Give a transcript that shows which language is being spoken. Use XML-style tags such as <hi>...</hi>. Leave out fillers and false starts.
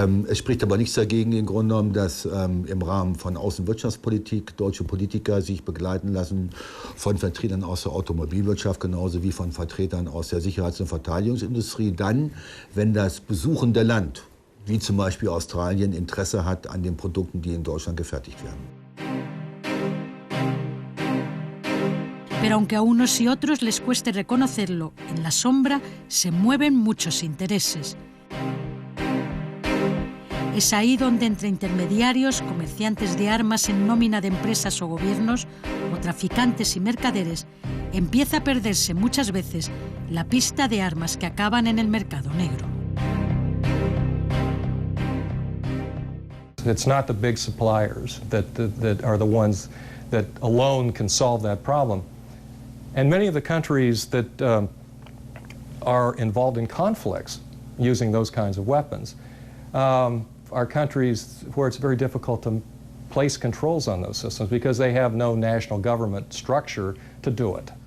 <de>Es spricht aber nichts dagegen im Grunde genommen, dass im Rahmen von Außenwirtschaftspolitik deutsche Politiker sich begleiten lassen von Vertretern aus der Automobilwirtschaft, genauso wie von Vertretern aus der Sicherheits- und Verteidigungsindustrie. Dann, wenn das besuchende Land, wie zum Beispiel Australien, Interesse hat an den Produkten, die in Deutschland gefertigt werden.</de> <es>Pero aunque a unos y otros les cueste reconocerlo, en la sombra se mueven muchos intereses. Es ahí donde entre intermediarios, comerciantes de armas en nómina de empresas o gobiernos, o traficantes y mercaderes, empieza a perderse muchas veces la pista de armas que acaban en el mercado negro.</es> <en>It's not the big suppliers that are the ones that alone can solve that problem. And many of the countries that are involved in conflicts using those kinds of weapons are countries where it's very difficult to place controls on those systems because they have no national government structure to do it.</en>